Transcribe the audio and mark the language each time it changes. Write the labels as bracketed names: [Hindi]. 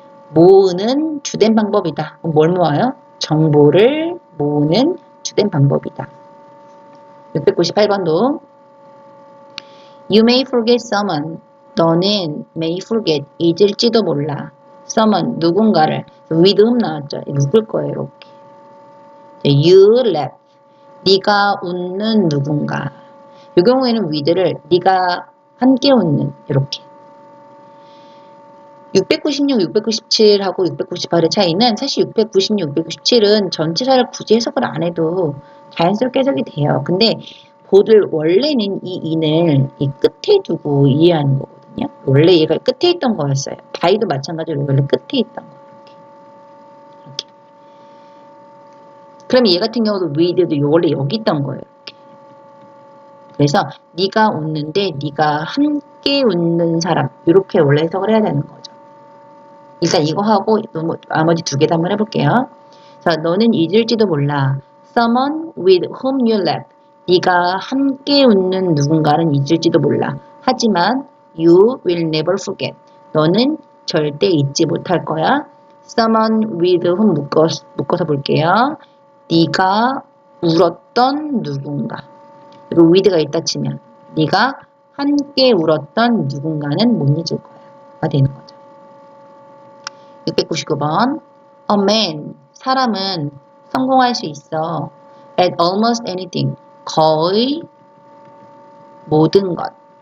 [Korean] 모으는 주된 방법이다. 그럼 뭘 모아요? 정보를 모으는 주된 방법이다. [English] 698번도 You may forget someone. [Korean] 너는 [English] may forget [Korean] 잊을지도 몰라. [English] someone [Korean] 누군가를 [English] with whom [Korean] 나왔죠. 묶을 거예요. 이렇게. [English] You laugh. [Korean] 네가 웃는 누군가. 이 경우에는 with를 네가 함께 웃는 이렇게. 696, 697하고 698의 차이는 사실 696, 697은 전치사를 굳이 해석을 안 해도 자연스럽게 해석이 돼요. 근데 보들 원래는 이 in을 이 끝에 두고 이해하는 거거든요. 원래 얘가 끝에 있던 거였어요. by도 마찬가지로 원래 끝에 있던 거예요. 이렇게. 그럼 얘 같은 경우도 with도 원래 여기 있던 거예요. 이렇게. 그래서 네가 웃는데 네가 함께 웃는 사람 이렇게 원래 해석을 해야 되는 거죠. 일단 이거 하고 나머지 2개 다 한번 해볼게요. 자, 너는 잊을지도 몰라. [English] Someone with whom you laugh. [Korean] 네가 함께 웃는 누군가는 잊을지도 몰라. 하지만 [English] you will never forget. [Korean] 너는 절대 잊지 못할 거야. [English] Someone with whom [Korean] 묶어서 볼게요. 네가 울었던 누군가. 그리고 with가 있다 치면 네가 함께 울었던 누군가는 못 잊을 거야. 되는 거죠. 699번 [English] A man, [Korean] 사람은 성공할 수 있어. [English] At almost anything, 거의 모든 것.